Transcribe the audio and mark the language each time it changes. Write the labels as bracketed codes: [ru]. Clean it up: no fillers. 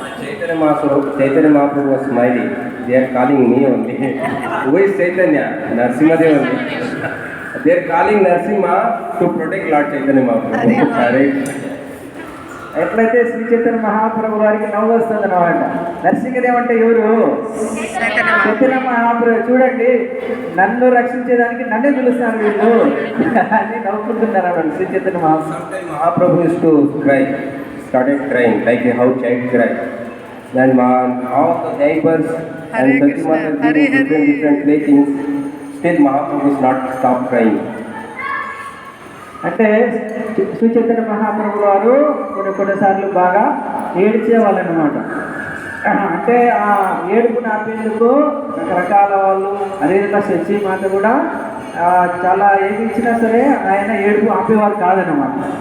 [en] Chaitanya Mahaprabhu was smiling. They are calling me only. Who is Chaitanya? Narsimhadev only. They are calling Narsimha to protect Lord Chaitanya Mahaprabhu. Correct. [te] ఎట్లయితే శ్రీ చైతన్య మహాప్రభు వారికి నవ్వు వస్తుంది అన్నమాట. నరసింహదేవ్ అంటే ఎవరు? చైతన్య మహాప్రభు. చూడండి, నన్ను రక్షించేదానికి నన్నే పిలుస్తున్నారు వీళ్ళు అని నవ్వుకుంటున్నారు అన్నమాట Shri Chaitanya [en] Mahaprabhu used to cry. Started crying like how child cry. Then all the neighbors and Satyamata giving different playthings. Still Mahaprabhu is not stopped crying. [te] అంటే శ్రీ చైతన్య మహాప్రభు వారు కొన్నిసార్లు బాగా ఏడ్చేవాళ్ళు అన్నమాట. అంటే ఆ ఏడుపు ఆపేందుకు రకరకాల వాళ్ళు అదేవిధంగా శశి మాత కూడా చాలా ఏమి ఇచ్చినా సరే ఆయన ఏడుపు ఆపేవారు కాదన్నమాట.